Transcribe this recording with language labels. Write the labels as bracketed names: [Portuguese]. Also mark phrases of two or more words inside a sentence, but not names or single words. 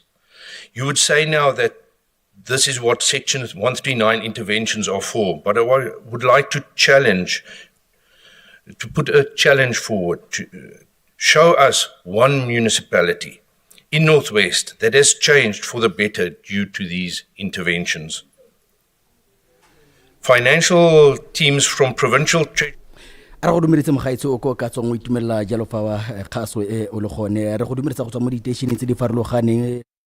[English] You would say now that this is what Section 139 interventions are for, but I would like to put a challenge forward to show us one municipality in Northwest that has changed for the better due to these interventions. Financial teams from Provincial Treasury. [Tswana] re go dumeletse mogaetsi o ko ka tswang o itumelela jalo fa wa kgaso e o le gone re go dumeletsa go tswa mo diteišeneng tse di farologaneng